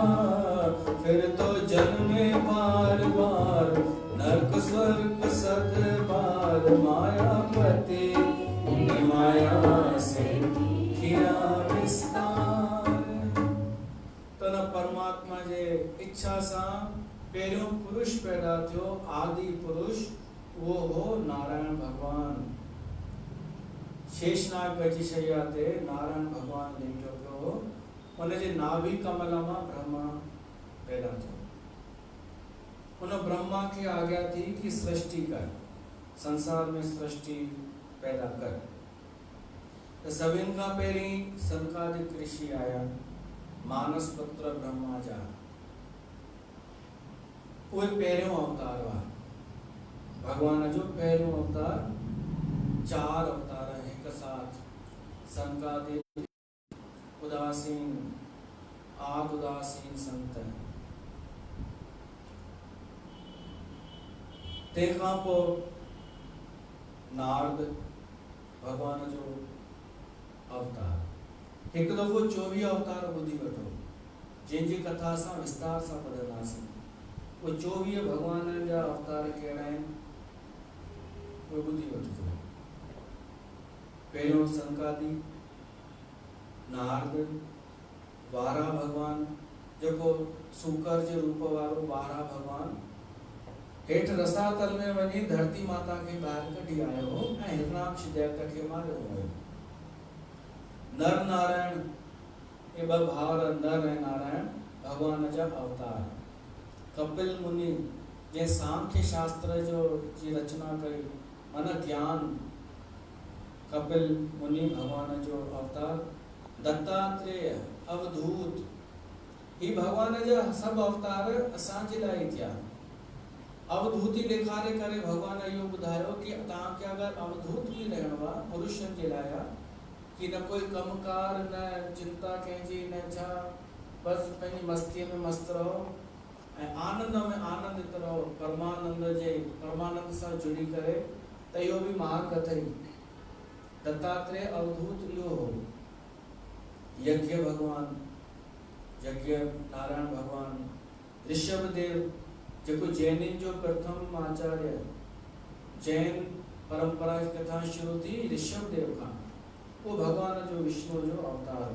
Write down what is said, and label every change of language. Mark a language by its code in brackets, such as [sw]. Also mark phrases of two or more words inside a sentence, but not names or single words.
[hi] फिर तो जन्मे बार बार नरक स्वर्ग सत बार, मायापति ने माया से किया विस्तार। [sd] तो न परमात्मा जे इच्छा सा पहिरियों पुरुष पैदा थियो, आदि पुरुष वो हो नारायण भगवान। शेषनाग जी शैया ते नारायण भगवान लेटो पियो, उन जे नाभि कमल मां ब्रह्मा पैदा थियो। उन ब्रह्मा की आज्ञा थी कि सृष्टि कर, संसार में सृष्टि पैदा कर। तो सभिन का पहिरीं सनकादिक ऋषि आया, मानस पुत्र ब्रह्मा जा। उहे पहिरियों अवतार हुआ भगवान जो पहिरियों अवतार। 4 अवतार एक साथ, सनकादिक, उदासीन, आद उदासीन संत। तंहिंखां पोइ नारद भगवान जो अवतार। हिकु दफ़ो 24 अवतार ॿुधी वठो, जंहिंजी कथा असां विस्तार सां पढ़ंदासीं। उहे 24 भगवान जा अवतार कहिड़ा आहिनि उहे ॿुधी वठिजो। पहिरियों सनकादि, नारद, वारा भगवान जेको सूकर जे रूप वारो वारा भगवान हेठ रसातल में वञी धरती माता के ॿाहिरि कढी आयो हो ऐं हिरणाक्ष दैत्य खे मारियो हो। नर नारायण ये ॿ भावर, नर ऐं नारायण भगवान जा अवतार। कपिल मुनि जे सांख्य शास्त्र जो जी रचना कई, मन ज्ञान, कपिल मुनि भगवान जो अवतार। दत्तात्रेय, अवधूत, ही भगवान जा सभु अवतार असांजे लाइ थिया। अवधूती ॾेखारे करे भगवान इहो ॿुधायो कि तव्हांखे अगरि अवधूत बि रहणो आहे पुरुषनि जे लाइ, कि न कोई कमकार, न चिंता कंहिंजी, न छा, बसि पंहिंजी मस्तीअ में मस्तु रहो ऐं आनंद में आनंदित रहो, परमानंद सां जुड़ी करे, त इहो बि मार्ग अथई। दत्तात्रेय अवधूत इहो हो। यज्ञ भगवान, यज्ञ नारायण भगवान। ऋषभदेव जेको जैनिन जो प्रथम आचार्य, जैन परंपरा की कथा शुरू थी ऋषभदेव खां, वो भगवान जो विष्णु जो अवतार हो।